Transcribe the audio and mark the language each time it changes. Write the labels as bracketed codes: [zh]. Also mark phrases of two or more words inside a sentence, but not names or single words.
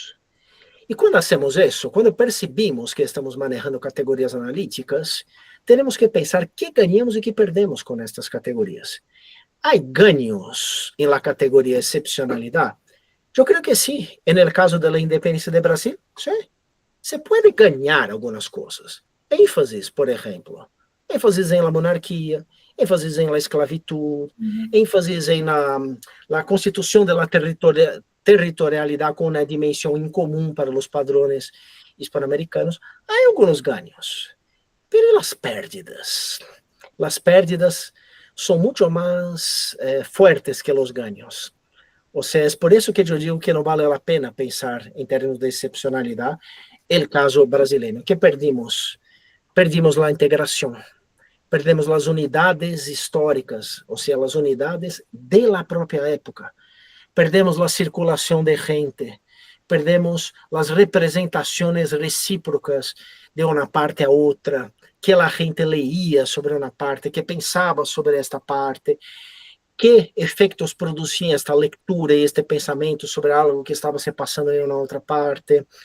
[pt] E quando hacemos isso, quando percebemos que estamos manejando categorias analíticas, temos que pensar que ganhamos e que perdemos com estas categorias. Há ganhos em la categoria excepcionalidade? Eu creio que sim. No caso da independência do Brasil, sim. Se pode ganhar algumas coisas. ênfases, por exemplo. ênfases em la monarquia, ênfases em [es] la esclavitud, [pt] ênfases em la constituição de la territorialidade com uma dimensão incomum para os padrões hispano-americanos. Há alguns ganhos, pero as pérdidas? As pérdidas são muito mais fuertes que os ganhos. Ou seja, é por isso que eu digo que não vale a pena pensar em termos de excepcionalidade o caso brasileiro. [es] Que perdimos? Perdimos [pt] a integração. Perdemos as unidades históricas, ou seja, as unidades da própria época. Perdemos a circulação de gente. Perdemos as representações recíprocas de uma parte a outra, que a gente leía sobre uma parte, que pensava sobre esta parte, que efeitos produzia esta leitura e este pensamento sobre algo que estava se passando em uma outra parte.